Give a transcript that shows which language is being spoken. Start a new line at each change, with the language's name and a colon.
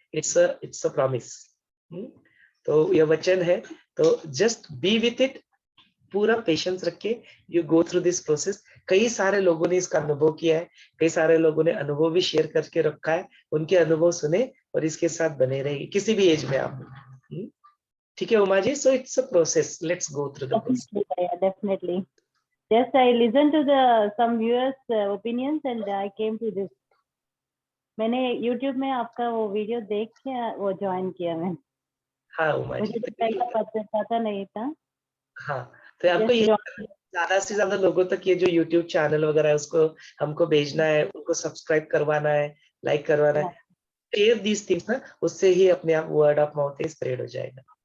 English: It's a promise.
Hindi: तो यह वचन है, तो
English: just be with it,
Hindi: पूरा पेशेंस रखे,
English: You go through this process.
Hindi: कई सारे लोगों ने इसका अनुभव किया है, कई सारे लोगों ने अनुभव भी शेयर करके रखा है, उनके अनुभव सुने और इसके साथ बने रहिए किसी भी एज में आप। ठीक है
English: Uma ji, so it's a process, let's go through the process. Definitely. Just I listened to some viewers opinions and I came to this.
Hindi: मैंने YouTube में आपका वो वीडियो देख के वो ज्वाइन किया मैं। हाँ उमा जी, मुझे तो पहला पता नहीं था। हाँ, तो आपको ये ज्यादा से ज्यादा लोगों तक ये जो YouTube चैनल वगैरह है उसको हमको भेजना है, उनको सब्सक्राइब करवाना है, लाइक करवाना है,
English: share these things
Hindi: ना, उससे ही अपने आप
English: word of mouth
Hindi: स्प्रेड हो जाएगा।